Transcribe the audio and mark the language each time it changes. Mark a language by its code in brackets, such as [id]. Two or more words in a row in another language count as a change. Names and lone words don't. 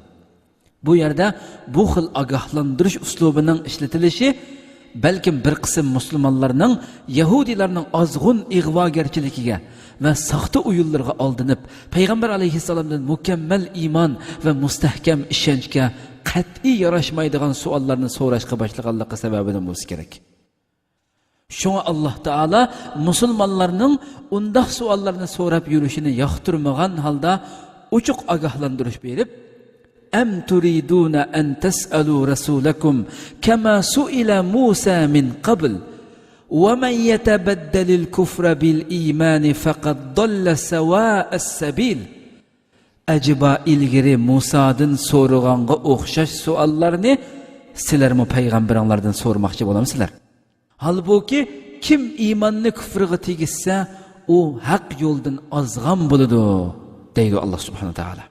[uz] Bu yerda bu xil ogohlantirish uslubining ishlatilishi balkim bir qism musulmonlarning yahudiylarning ozg'un ig'vogarchiligiga va soxta o'yinlarga oldinib, payg'ambar alayhissalomdan mukammal iymon va mustahkam ishonchga qat'iy yarashmaydigan savollarni so'rashga boshlaganligi sababidan bo'lsa kerak. Shunga Alloh taolo musulmonlarning undaq savollarni so'rab yurishini yoqtirmagan holda ochiq ogohlantirish berib, [ar] أم تريدون أن تسألوا رسولكم كما سئل موسى من قبل ومن يتبدل الكفر بالإيمان فقد ضل سواء السبيل. [uz] Acaba ilgiri Musa'dan so'raganga o'xshash savollarni sizlarmi payg'ambarlardan so'rmoqchi bo'lamsizlar? Halbuki kim iymonni kufrga tegizsa, u haq yo'ldan ozg'an bo'ladi, deydi Alloh [ar] سبحانه وتعالى.